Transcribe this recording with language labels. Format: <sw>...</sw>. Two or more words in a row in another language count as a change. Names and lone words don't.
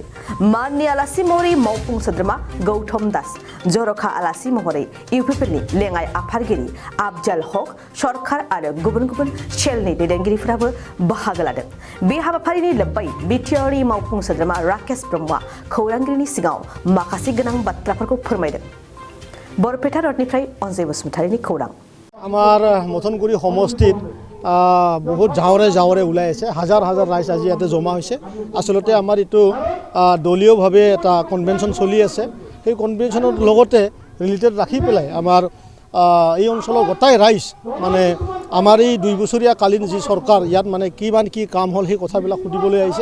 <brx>माननि आलासि महरै मावफुं सोद्रोमा गौतम दास, जरखा आलासि महरै इउपिपिएलनि लेङाइ आफादगिरि आफजाल हक, सरकार आरो गुबुन गुबुन सेलनि दैदेनगिरिफोराबो बाहागो लादों। बे हाबाफारिनि लोब्बायै बिटिआरनि मावफुं सोद्रोमा राकेश ब्रह्मआ खौरांगिरिनि सिगाङाव माखासे गोनां बाथ्राफोरखौ फोरमायदों। बरपेटा रडनिफ्राय अनजय बसुमतारीनि खौरां।</brx> <as>আমাৰ মথনগুৰি সমষ্টিত বহুত যাওঁৰে ওলাই আছে, হাজাৰ ৰাইজ আজি ইয়াতে জমা হৈছে। আচলতে আমাৰ এইটো দলীয়ভাৱে এটা কনভেনশ্যন চলি আছে। সেই কনভেনশ্যনৰ লগতে ৰিলেটেড ৰাখি পেলাই আমাৰ এই অঞ্চলৰ গোটাই ৰাইজ মানে আমাৰ এই 2 বছৰীয়া কালীন যি চৰকাৰ ইয়াত মানে কিমান কি কাম হ'ল সেই কথাবিলাক সুধিবলৈ আহিছে।</as>